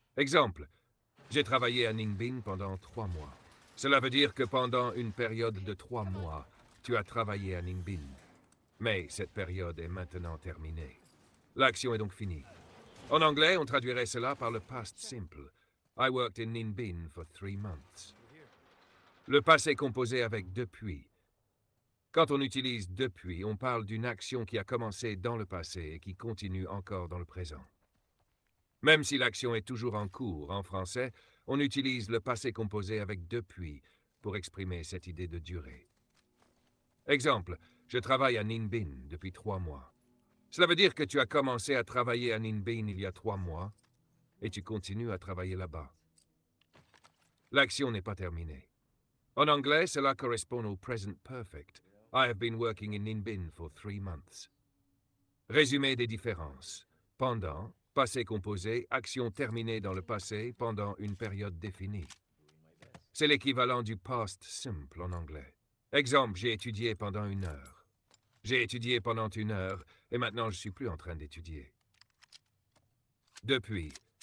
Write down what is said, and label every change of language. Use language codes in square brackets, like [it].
[fr] Exemple, j'ai travaillé à Ninh Binh pendant 3 mois. Cela veut dire que pendant une période de 3 mois, tu as travaillé à Ninh Binh. Mais cette période est maintenant terminée. L'action est donc finie. En anglais, on traduirait cela par le past simple. [en] I worked in Ninh Binh for 3 months. [fr] Le passé composé avec depuis. Quand on utilise depuis, on parle d'une action qui a commencé dans le passé et qui continue encore dans le présent. Même si l'action est toujours en cours, en français, on utilise le passé composé avec depuis pour exprimer cette idée de durée. Exemple, Je travaille à Ninh Binh depuis 3 mois. Cela veut dire que tu as commencé à travailler à Ninh Binh il y a 3 mois et tu continues à travailler là-bas. L'action n'est pas terminée. En anglais, cela correspond au present perfect. [en] I have been working in Ninh Binh for 3 months. [fr] Résumé des différences. Pendant, passé composé, action terminée dans le passé pendant une période définie. C'est l'équivalent du past simple en anglais. Exemple, j'ai étudié pendant 1 heure. J'ai étudié pendant 1 heure et maintenant je ne suis plus en train d'étudier. Depuis.